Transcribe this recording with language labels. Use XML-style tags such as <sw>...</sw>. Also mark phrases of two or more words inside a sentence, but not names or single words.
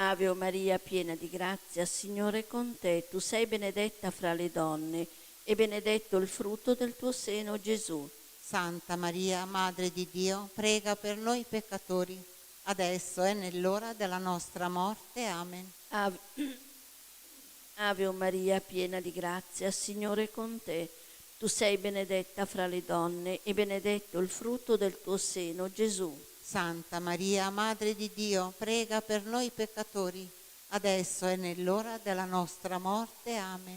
<it>Ave o Maria, piena di grazia, Signore è con te. Tu sei benedetta fra le donne e benedetto il frutto del tuo seno, Gesù. Santa Maria, Madre di Dio, prega per noi peccatori, adesso e nell'ora della nostra morte. Amen. Ave, Ave o Maria, piena di grazia, Signore è con te. Tu sei benedetta fra le donne e benedetto il frutto del tuo seno, Gesù. Santa Maria, Madre di Dio, prega per noi peccatori, adesso e nell'ora della nostra morte. Amen.</it>